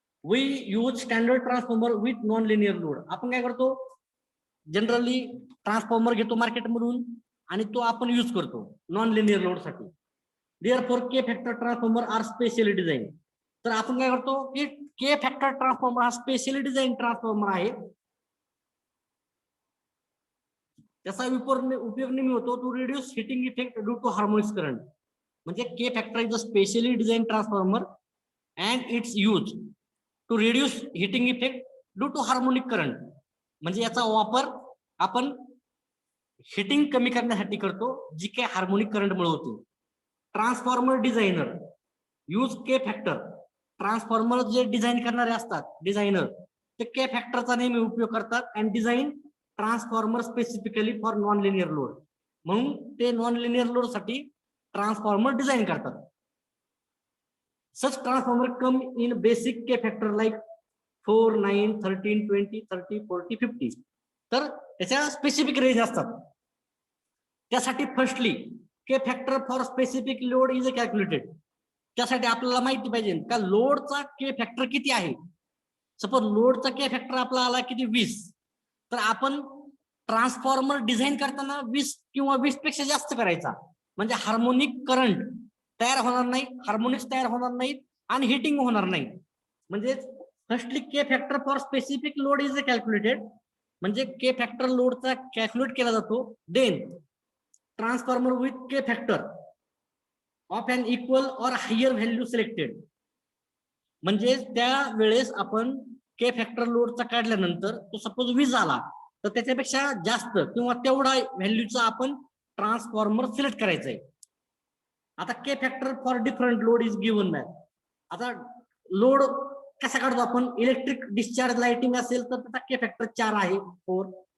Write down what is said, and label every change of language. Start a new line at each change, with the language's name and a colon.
English: We use standard transformer with non linear load.
Marathi: आपण काय करतो, जनरली ट्रान्सफॉर्मर घेतो मार्केटमधून आणि तो आपण यूज करतो नॉन लिनियर लोड साठी.
English: Therefore K factor transformer are specially design.
Marathi: तर आपण काय करतो की के फॅक्टर ट्रान्सफॉर्मर हा स्पेशली डिझाईन ट्रान्सफॉर्मर आहे. त्याचा उपयोग नेहमी होतो
English: To reduce heating effect due to harmonics current. म्हणजे K factor is a specially design transformer and its use to reduce heating effect due to harmonic current.
Marathi: म्हणजे याचा वापर आपण हिटिंग कमी करण्यासाठी करतो, जी काय हार्मोनिक करंट मुळे होते.
English: Transformer designer use K factor.
Marathi: ट्रान्सफॉर्मर जे डिझाईन करणारे असतात डिझायनर, ते के फॅक्टरचा नेहमी उपयोग करतात
English: And design transformer specifically for non linear load.
Marathi: म्हणून ते नॉन लिनियर लोड साठी ट्रान्सफॉर्मर डिझाईन करतात.
English: Such transformer come in basic K factor like 4, 9, 13, 20, 30, 40, 50.
Marathi: तर त्याच्या स्पेसिफिक रेंज असतात. त्यासाठी
English: Firstly K factor for specific load is calculated.
Marathi: त्यासाठी आपल्याला माहिती पाहिजे का लोडचा के फॅक्टर किती आहे. सपोज लोडचा के फॅक्टर आपला आला किती 20, तर आपण ट्रान्सफॉर्मर डिझाईन करताना 20 किंवा 20 पेक्षा जास्त करायचा, म्हणजे हार्मोनिक करंट तयार होणार नाही, हार्मोनिक्स तयार होणार नाहीत आणि हिटिंग होणार नाही.
English: म्हणजे firstly K factor for specific load is calculated,
Marathi: म्हणजे के फॅक्टर लोडचा कॅल्क्युलेट केला जातो.
English: Then transformer with K factor of an equal or higher value selected.
Marathi: म्हणजे त्या वेळेस आपण के फॅक्टर लोडचा काढल्यानंतर तो सपोज 20 आला तर त्याच्यापेक्षा जास्त किंवा तेवढा व्हॅल्यूचा आपण ट्रान्सफॉर्मर सिलेक्ट करायचा आहे. आता
English: K factor for different load is given math.
Marathi: आता लोड कसा काढतो आपण, इलेक्ट्रिक डिस्चार्ज लाइटिंग असेल तर त्याचा के फॅक्टर 4 आहे 4.